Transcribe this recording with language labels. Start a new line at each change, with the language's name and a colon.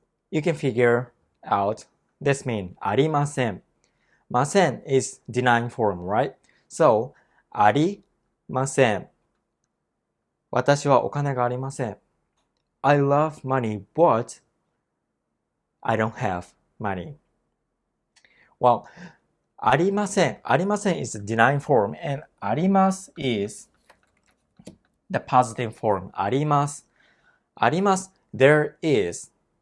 English: You can figure out this mean ありません。ません is denying form, right?
Japanese: So, ありません。私はお金がありません。
English: I love money, but I don't have money.
Japanese: Well, ありません。
English: ありません is the denying form, and あります is the positive form.
Japanese: あります。あります。
English: There is.